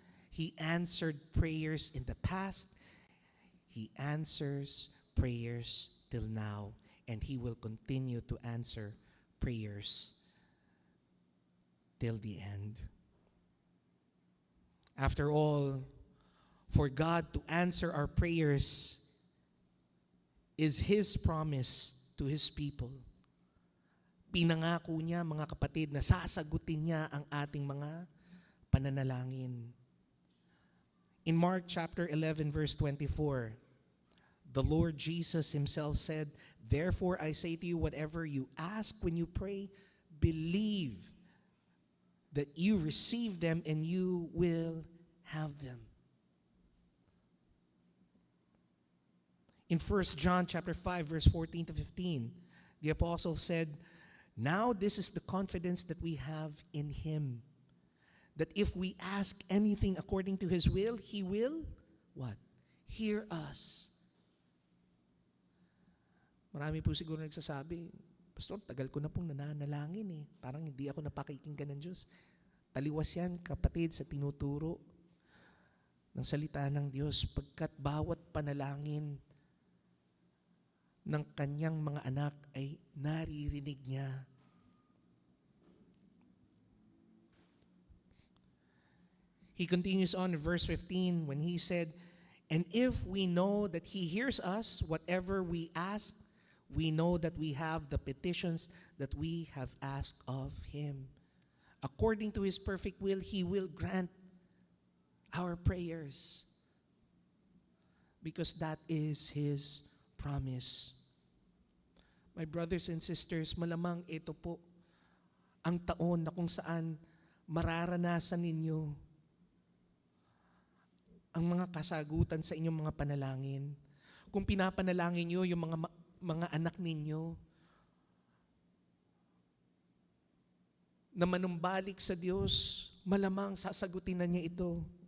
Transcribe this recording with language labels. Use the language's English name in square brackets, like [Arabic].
[English] He answered prayers in the past. He answers prayers till now, and He will continue to answer prayers till the end. After all, for God to answer our prayers is His promise to His people. [Filipino] Pinangako niya, mga kapatid, na sasagutin niya ang ating mga pananalangin. [English] In Mark chapter 11, verse 24, the Lord Jesus Himself said, "Therefore I say to you, whatever you ask when you pray, believe that you receive them and you will have them." In 1 John chapter 5, verse 14 to 15, the apostle said, "Now this is the confidence that we have in Him, that if we ask anything according to His will, He will," what? "Hear us." [Filipino] Marami po siguro nagsasabi, "Pastor, tagal ko na pong nananalangin eh. Parang hindi ako napakikinggan ng Diyos." Taliwas yan, kapatid, sa tinuturo ng salita ng Diyos, pagkat bawat panalangin ng kanyang mga anak ay naririnig niya. [English] He continues on in verse 15 when he said, "And if we know that He hears us, whatever we ask, we know that we have the petitions that we have asked of Him. According to His perfect will, He will grant our prayers." Because that is His promise. My brothers and sisters, [Filipino] malamang ito po ang taon na kung saan mararanasan ninyo ang mga kasagutan sa inyong mga panalangin. Kung pinapanalangin nyo yung mga anak ninyo na manumbalik sa Diyos, malamang sasagutin na niya ito.